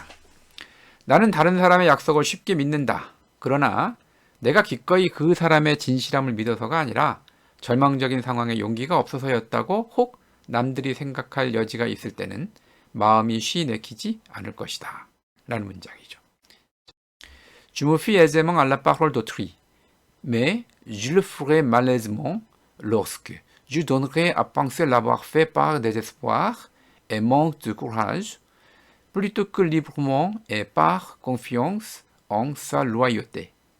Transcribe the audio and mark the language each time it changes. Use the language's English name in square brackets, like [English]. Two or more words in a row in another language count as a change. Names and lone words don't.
[Korean] 나는 다른 사람의 약속을 쉽게 믿는다. 그러나 내가 기꺼이 그 사람의 진실함을 믿어서가 아니라 절망적인 상황에 용기가 없어서였다고 혹 남들이 생각할 여지가 있을 때는 마음이 쉬 내키지 않을 것이다. 라는 문장이죠. [French] Je me fie aisément à la parole d'autrui, mais je le ferai malaisément lorsque je donnerai à penser l'avoir fait par désespoir et manque de courage, plutôt que librement et par confiance en sa loyauté.